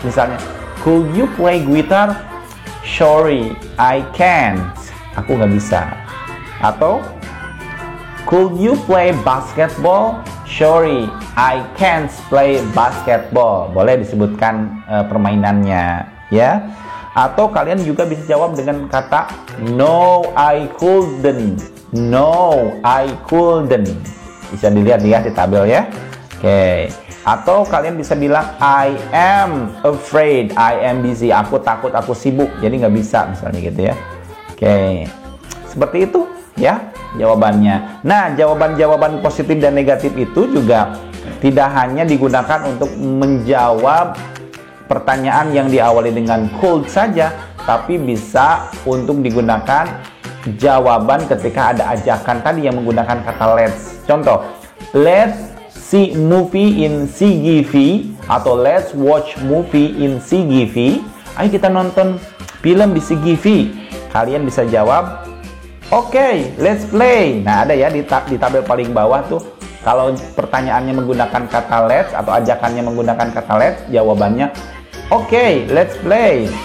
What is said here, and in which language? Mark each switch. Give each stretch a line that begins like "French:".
English: Misalnya, could you play guitar? Sorry, I can't.
Indonesian: Aku nggak bisa.
English: Atau, could you play basketball? Sorry, I can't play basketball.
Indonesian: Boleh disebutkan permainannya ya. Atau kalian juga bisa jawab dengan kata
English: no, I couldn't. No, I couldn't.
Indonesian: Bisa dilihat ya di tabel ya. Oke. Atau kalian bisa bilang
English: I am afraid, I am busy.
Indonesian: Aku takut, aku sibuk. Jadi nggak bisa misalnya gitu ya. Oke. Seperti itu ya jawabannya. Nah, jawaban-jawaban positif dan negatif itu juga tidak hanya digunakan untuk menjawab pertanyaan yang diawali dengan could saja, tapi bisa untuk digunakan jawaban ketika ada ajakan tadi yang menggunakan kata let's.
English: Contoh, let's see movie in CGV atau let's watch movie in CGV.
Indonesian: Ayo kita nonton film di CGV. Kalian bisa jawab,
English: okay, let's play.
Indonesian: Nah, ada ya di tabel paling bawah tuh. Kalau pertanyaannya menggunakan kata let's atau ajakannya menggunakan kata let's, jawabannya
English: okay, let's play.